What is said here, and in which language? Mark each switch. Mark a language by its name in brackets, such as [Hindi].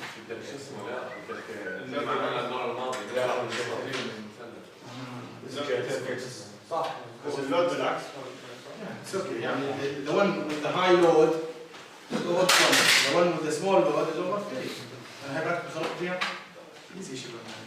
[Arabic] بدك شو اسمه لا بدك معنا المرة الماضية. صح بس اللود بالعكس [English] It's okay. يعني the one with the high load is over 20. The one with the small load is over 30. [Arabic] أنا هاي بعد بخلط فيها easy شباب.